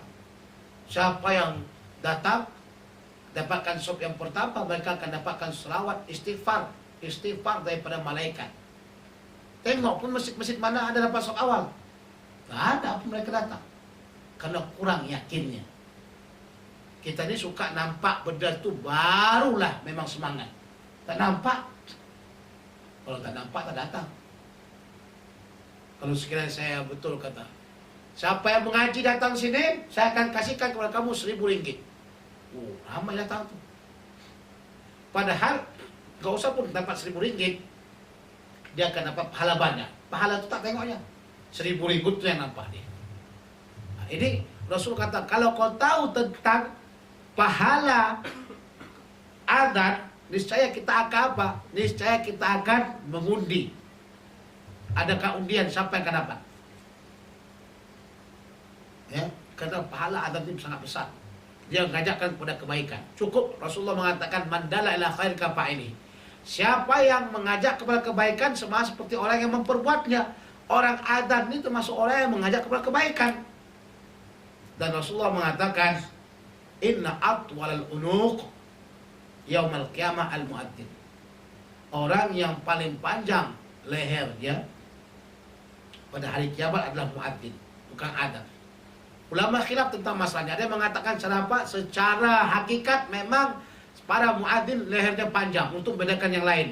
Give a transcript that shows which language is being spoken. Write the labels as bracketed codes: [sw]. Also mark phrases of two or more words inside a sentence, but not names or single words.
[ms] Siapa yang datang dapatkan shaf yang pertama, mereka akan dapatkan selawat istighfar daripada malaikat. Tengok pun masjid-masjid mana ada dapat shaf awal, nggak ada pun mereka datang karena kurang yakinnya. Kita ini suka nampak benda itu barulah memang semangat. Tak nampak, kalau tak nampak tak datang. Kalau sekiranya saya betul kata, siapa yang mengaji datang sini, saya akan kasihkan kepada kamu 1.000 ringgit. Ramai datang tuh. Padahal gak usah pun dapat 1.000 ringgit, dia akan dapat pahala banyak. Pahala itu tak tengoknya, 1.000 ringgit itu yang nampak dia. Nah, [id] ini Rasul kata, kalau kau tahu tentang pahala adzan, niscaya kita akan apa? Niscaya kita akan mengundi. Adakah undian siapa yang akan dapat? Ya, karena pahala adzan ini sangat besar. Dia mengajakkan kepada kebaikan. Cukup Rasulullah mengatakan [ar] من دل على خير كفاعله. [id] Siapa yang mengajak kepada kebaikan sama seperti orang yang memperbuatnya. Orang adzan ini termasuk orang yang mengajak kepada kebaikan. Dan Rasulullah mengatakan [ar] إن أطول الأعناق يوم القيامة المؤذن. [id] Orang yang paling panjang lehernya pada hari kiamat adalah muadzin, bukan adzan. Ulama khilaf tentang masalahnya. Ada yang mengatakan secara hakikat memang para muadzin lehernya panjang untuk membedakan yang lain.